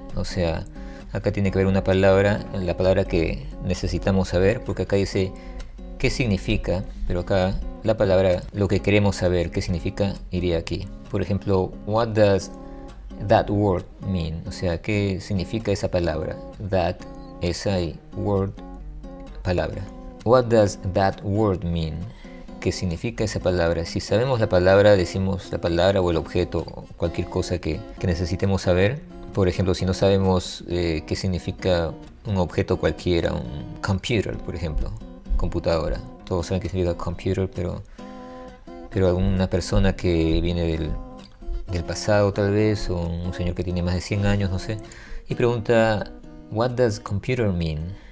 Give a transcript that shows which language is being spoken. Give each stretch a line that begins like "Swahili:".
Spanish: O sea, acá tiene que ver una palabra, la palabra que necesitamos saber, porque acá dice qué significa, pero acá la palabra, lo que queremos saber qué significa, iría aquí. Por ejemplo,
English: what does that word mean?
Spanish: O sea, ¿qué significa esa palabra? That, esa y word, palabra.
English: What does that word mean?
Spanish: ¿Qué significa esa palabra? Si sabemos la palabra, decimos la palabra o el objeto o cualquier cosa que necesitemos saber. Por ejemplo, si no sabemos qué significa un objeto cualquiera, un computer, por ejemplo, computadora. todos saben que significa computer, pero alguna persona que viene del pasado tal vez, o un señor que tiene más de 100 años, no sé, y pregunta,
English: what does computer mean?